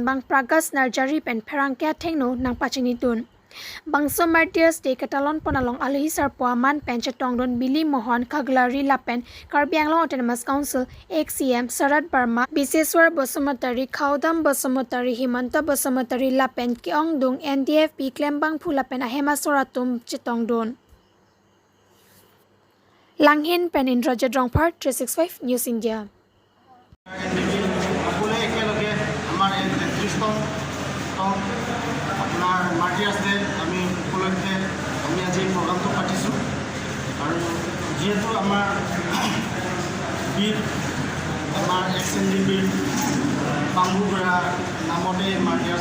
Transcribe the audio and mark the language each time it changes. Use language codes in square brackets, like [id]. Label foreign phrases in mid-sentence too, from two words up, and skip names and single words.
[mjw] bang pragas narjari pen pherangkya thengno nang pachini tun Bangso Martyrs Day Catalon Ponalong Alhisar Puaman Penchetongdon Billy Mohan Kaglari Lapen Karbianglong Autonomous Council XCM Sarat Barma Biseswar Bosumatari Kaudam Bosumatari Himanta Bosumatari Lapen Kiongdung NDFB Klembang Phulapen Ahema Soratum Chitongdon Langhin Pen Indrajit Rongpar 365 News India [as] আপোনাৰ মাৰ্টিয়াৰ্ছ ডে আমি উপলক্ষে আমি আজি প্ৰগ্ৰামটো পাতিছোঁ আৰু যিহেতু আমাৰ বীৰ আমাৰ এক্স-এন-ডি-বিৰ বাংবু বৰা নামতে মাৰ্টিয়াৰ্ছ